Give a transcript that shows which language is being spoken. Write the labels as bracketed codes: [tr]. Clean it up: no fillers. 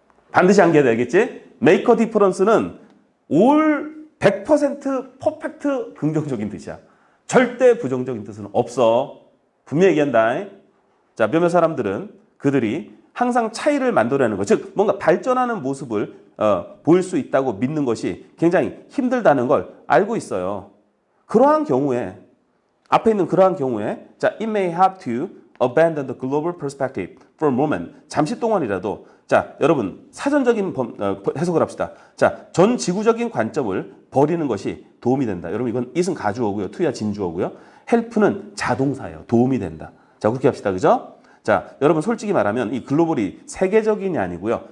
[ko] 반드시 암기해야 되겠지? [en] make a difference [ko] 는 all 100% 퍼펙트 긍정적인 뜻이야. 절대 부정적인 뜻은 없어. 분명히 얘기한다. 자, 몇몇 사람들은 그들이 항상 차이를 만들어내는 것, 즉 뭔가 발전하는 모습을 보일 수 있다고 믿는 것이 굉장히 힘들다는 걸 알고 있어요. 그러한 경우에 앞에 있는 그러한 경우에 자, [en] it may have to abandon the global perspective for a moment. [ko] 잠시 동안이라도 자, 여러분 사전적인 해석을 합시다. 자, 전 지구적인 관점을 버리는 것이 도움이 된다. 여러분 이건 it은 가주어고요. to야 진주어고요. help는 자동사예요. 도움이 된다. 자, 그렇게 합시다. 그죠? 자, 여러분 솔직히 말하면 이 글로벌이 세계적인이 아니고요.